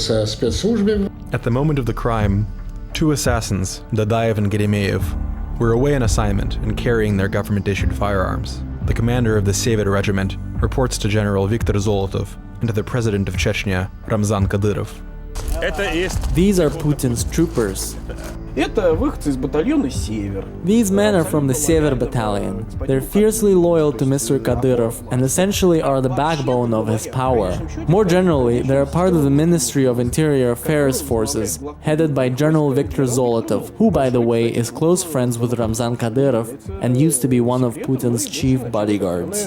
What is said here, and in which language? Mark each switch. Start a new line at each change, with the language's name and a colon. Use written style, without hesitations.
English: At the moment of the crime, 2 assassins, Dadaev and Geremeyev, were away on assignment and carrying their government-issued firearms. The commander of the Sever Regiment reports to General Viktor Zolotov and to the president of Chechnya, Ramzan Kadyrov. These are Putin's troopers.
Russian: Это выходцы из батальона «Север».
English: These men are from the Sever battalion. They're fiercely loyal to Mr. Kadyrov and essentially are the backbone of his power. More generally, they're a part of the Ministry of Interior Affairs forces, headed by General Viktor Zolotov, who, by the way, is close friends with Ramzan Kadyrov and used to be one of Putin's chief bodyguards.